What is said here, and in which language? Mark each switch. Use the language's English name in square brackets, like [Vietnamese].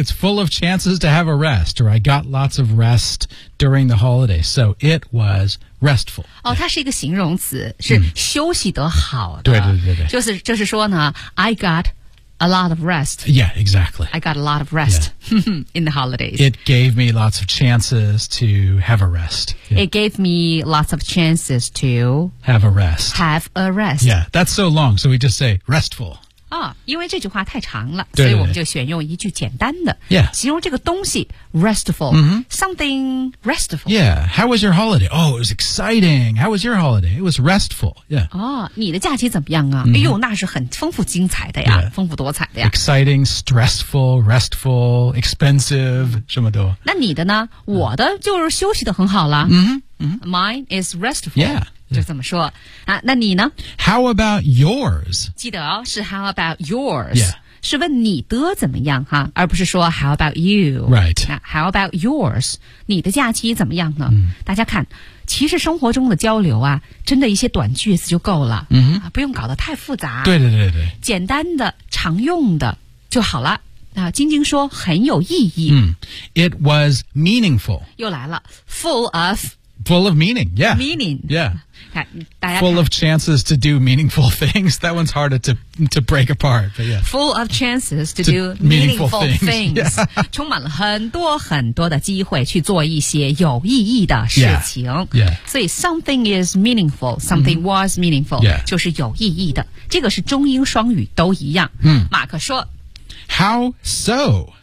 [English] It's full of chances to have a rest, or I got lots of rest during the holiday. So it was restful. [Chinese] 哦、它是一个形容词是休息得好的。对对对对。就是说呢 [English] I got a lot of rest. Yeah, exactly. I got a lot of rest、in the holidays. It gave me lots of chances to have a rest.、 Yeah. It gave me lots of chances to have a rest. Have a rest. Yeah, that's so long. So we just say restful. [Chinese] 哦、因为这句话太长了对对对所以我们就选用一句简单的、 [English] yeah. [Chinese] 形容这个东西 restful、 [English] mm-hmm. something restful yeah how was your holiday oh it was exciting how was your holiday it was restful yeah、 [Chinese] 你的假期怎么样啊、哎呦那是很丰富精彩的呀、 [English] yeah. [Chinese] 丰富多彩的呀 [English] exciting stressful restful expensive [Chinese] 什么都那你的呢、我的就是休息得很好了、 [English] mine is restful yeah [Chinese] Just 怎么说啊？那你呢 [English] ？How about yours？ [Chinese] 记得哦，是 [English] How about yours？ Yeah， [Chinese] 是问你的怎么样哈，而不是说 [English] How about you？ Right。 [Chinese] 那 [English] How about yours？ [Chinese] 你的假期怎么样呢？大家看，其实生活中的交流啊，真的一些短句子就够了，不用搞得太复杂。对对对对，简单的、常用的就好了。那晶晶说很有意义。 [English] It was meaningful。 [Chinese] 又来了 ， [English] full of。 Full of meaning, yeah. Meaning. Yeah. Full of chances to do meaningful things. That one's harder to break apart, but yeah. Full of chances to do meaningful things. Yeah. [Chinese] 充满了很多很多的机会去做一些有意义的事情。 [English] Yeah. Yeah. 所以 something is meaningful, something was meaningful,、 yeah. [Chinese] 就是有意义的。这个是中英双语都一样。 [English] Mm. [Chinese] 马克说 [English] How so?